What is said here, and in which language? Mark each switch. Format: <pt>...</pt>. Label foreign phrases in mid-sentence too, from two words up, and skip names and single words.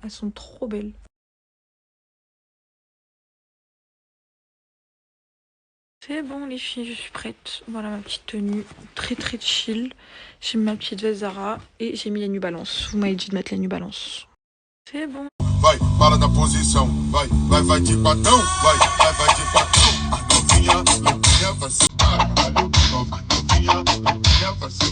<fr>Elles sont trop belles. C'est bon les filles, je suis prête. Voilà ma petite tenue très chill. J'ai mis ma petite veste Zara et j'ai mis les New Balance. Vous m'avez dit de mettre les New Balance. C'est bon.</fr> <pt>Vai, fala da posição. Vai de patão. Vai de patão. A novinha vai ser. A novinha vai ser.</pt>